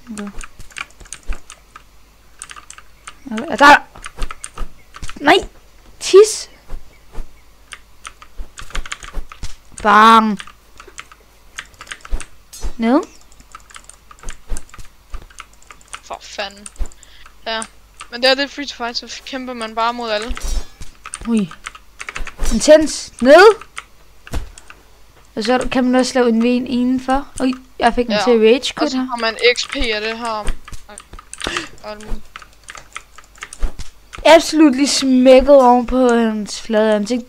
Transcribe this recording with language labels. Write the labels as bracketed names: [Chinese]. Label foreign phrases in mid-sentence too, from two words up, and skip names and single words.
[Danish] Jeg tager dig. Nej. Tis. Bang. Ned. For fanden. Ja. Men det er [English] free to fight, [Danish] så kæmper man bare mod alle. Ui. Intens. Ned. Og så kan man også lave en ven indenfor. Ui, jeg fik den til [English] rage quit [Danish] her. Og så har man XP af det her. Absolut lige smækket oven på hans flade ansigt.